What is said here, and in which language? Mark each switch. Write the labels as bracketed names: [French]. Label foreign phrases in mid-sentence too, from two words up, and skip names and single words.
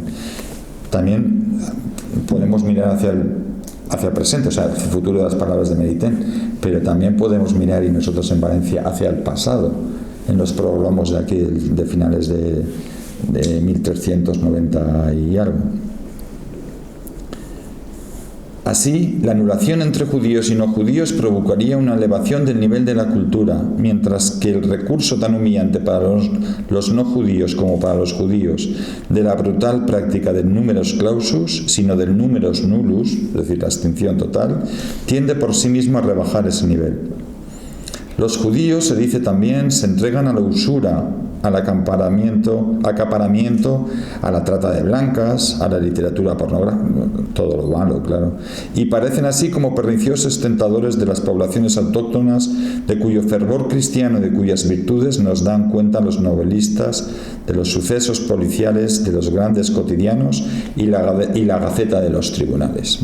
[Spanish] También podemos mirar hacia el presente, o sea, hacia el futuro de las palabras de Maritain, pero también podemos mirar, y nosotros en Valencia, hacia el pasado, en los programas de aquí, de finales de 1390 y algo. Así, la anulación entre judíos y no judíos provocaría una elevación del nivel de la cultura, mientras que el recurso tan humillante para los no judíos como para los judíos de la brutal práctica del [Latin] numerus clausus, [Spanish] sino del [Latin] numerus nullus, [Spanish] es decir, la extinción total, tiende por sí mismo a rebajar ese nivel. Los judíos, se dice también, se entregan a la usura, al acaparamiento, a la trata de blancas, a la literatura pornográfica, todo lo malo, claro, y parecen así como perniciosos tentadores de las poblaciones autóctonas, de cuyo fervor cristiano y de cuyas virtudes nos dan cuenta los novelistas de los sucesos policiales, de los grandes cotidianos y la gaceta de los tribunales.